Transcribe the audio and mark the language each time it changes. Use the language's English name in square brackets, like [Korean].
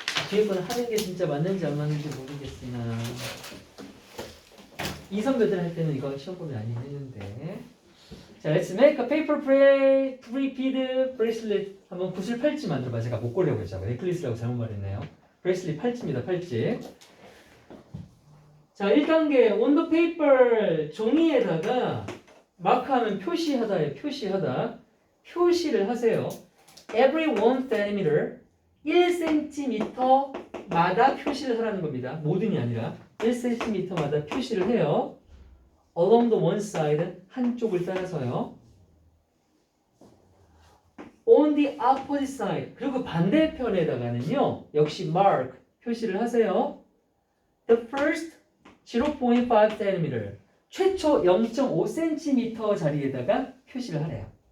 [Korean] 뒤에 건 하는 게 진짜 맞는지 안 맞는지 모르겠으나 이선배들 할 때는 이거 시험범위 아니긴 했는데. 자, [English] let's make a paper three-bead bracelet. [Korean] 한번 붓을 팔찌 만들어봐. 제가 목걸이라고 했잖아요. 넥클리스라고 잘못 말했네요. 브레이슬릿 팔찌입니다. 팔찌. 자, 1단계 [English] on the paper [Korean] 종이에다가 마크하면 표시하다예요. 표시하다. 표시를 하세요. [English] Every 1cm [Korean] 1cm마다 표시를 하라는 겁니다. 모든이 아니라 1cm마다 표시를 해요. [English] Along the one side [Korean] 한쪽을 따라서요. [English] On the opposite side [Korean] 그리고 반대편에다가는요. 역시 mark 표시를 하세요. [English] The first 0.5cm [Korean] 최초 0.5cm 자리에다가 표시를 하래요.